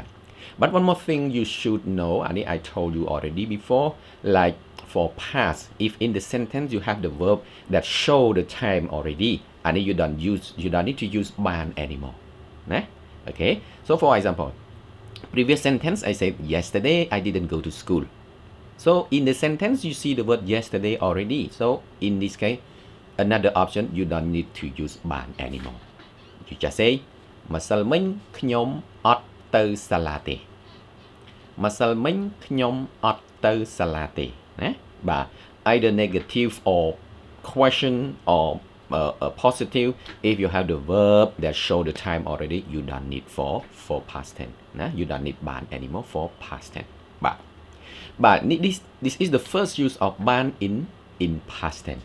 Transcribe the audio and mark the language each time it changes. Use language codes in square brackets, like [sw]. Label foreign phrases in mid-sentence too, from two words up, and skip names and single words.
[en] But one more thing you should know, and I told you already before, like for past, if in the sentence you have the verb that show the time already, and you don't need to use BAAN anymore. Nah? Okay, so for example, previous sentence I said yesterday I didn't go to school. So in the sentence you see the word yesterday already. So in this case, another option, you don't need to use BAAN anymore. You just say [km] ម្សិលមិញខ្ញុំអត់ទៅសាលាទេ ម្សិលមិញខ្ញុំអត់ទៅសាលាទេណាបាទ [en] either negative or question or positive. If you have the verb that show the time already, you don't need for past tense ណា you don't need BAAN anymore for past tense. But this is the first use of BAAN in past tense.